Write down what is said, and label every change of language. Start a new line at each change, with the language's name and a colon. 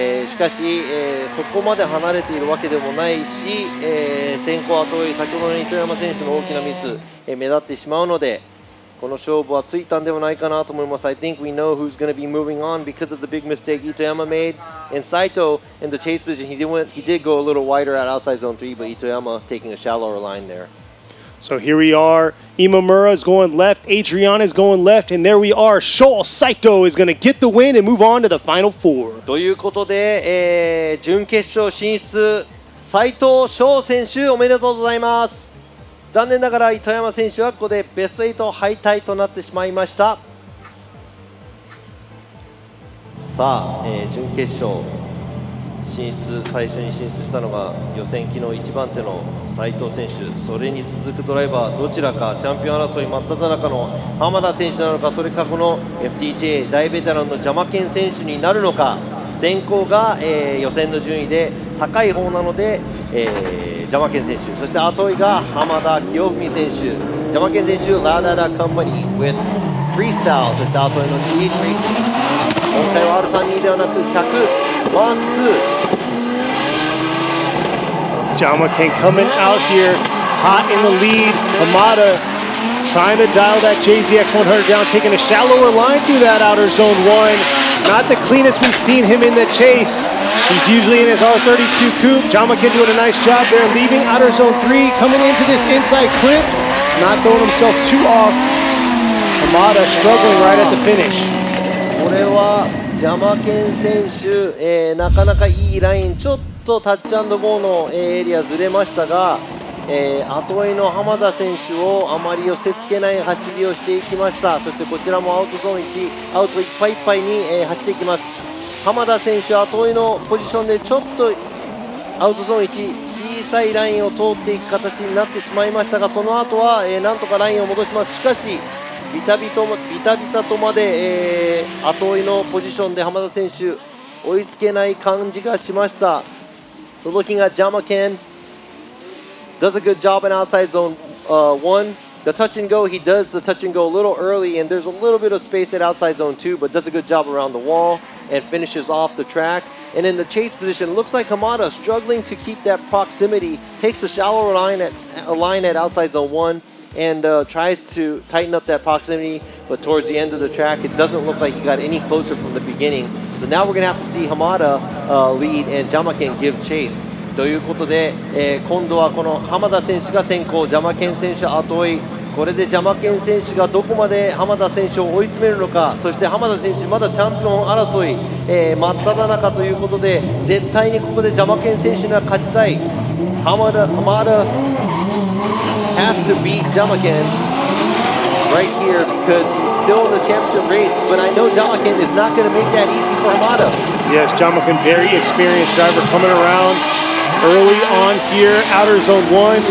Japanese: しかし、そこまで離れているわけでもないし、先行後追い、先ほどの糸山選手の大きなミス、目立ってしまうので、この勝負はついたんではないかなと思います。
English: I think we know who's going to be moving on because of the big mistake Itoyama made. And Saito in the chase position, he did go a little wider at outside zone 3, but Itoyama taking a shallower line there. So here we are. Imamura is going left. Adriana is going left. And there we are. Sho Saito is going to get the win and move on to the final 4.
Japanese: ということで、準決勝進出、斉藤翔選手おめでとうございます。残念ながら糸山選手はここでベスト8敗退となってしまいました。さあ、準決勝進出、最初に進出したのが予選機の1番手の斉藤選手、それに続くドライバーどちらか、チャンピオン争い真っ只中の浜田選手なのか、それかこの FDJ 大ベテランのJyamaken選手になるのか。先行が、予選の順位で高い方なので、Jyamaken選手、そして後追いが浜田清文選手、Jyamaken選手、ラダダカンパニー with freestyle、そして後追いの GH レーシング、今回は R32 ではなく100ワンツー。
English: Jyamaken coming out here, hot in the lead. Hamada trying to dial that JZX100 down, taking a shallower line through that outer zone 1. Not the cleanest we've seen him in the chase. He's usually in his R32 coupe. Jyamaken doing a nice job there, leaving outer zone 3, coming into this inside clip, not throwing himself too off. Hamada struggling right at the finish.
Japanese: これはJyamaken選手、なかなかいいライン、ちょっとタッチ&ゴーのエリアずれましたが、後追いの浜田選手をあまり寄せつけない走りをしていきました。そしてこちらもアウトゾーン1、アウトいっぱいいっぱいに、走っていきます。浜田選手、後追いのポジションでちょっとアウトゾーン1、小さいラインを通っていく形になってしまいましたが、その後は、なんとかラインを戻します。しかしビタビタとまで、後追いのポジションで浜田選手追いつけない感じがしました。
English: So looking at Jyamaken, does a good job in outside zone 1. The touch and go, he does the touch and go a little early, and there's a little bit of space at outside zone 2, but does a good job around the wall and finishes off the track. And in the chase position, looks like Hamada struggling to keep that proximity, takes a shallower line at outside zone 1 and tries to tighten up that proximity, but towards the end of the track, it doesn't look like he got any closer from the beginning. So now we're going to have to see Hamada lead and Jyamaken give chase.
Japanese: ということで、今度はこの浜田選手が先行、Jyamaken選手後追い、これでJyamaken選手がどこまで浜田選手を追い詰めるのか、そして浜田選手まだチャンピオン争い、真っ只中ということで、絶対にここでJyamaken選手には勝ちたい。
English: Hamada has to beat Jyamaken right here because he's still in the championship race, but I know Jyamaken is not going to make that easy for Hamada. Yes, Jyamaken, very experienced driver coming around early on here, outer zone 1.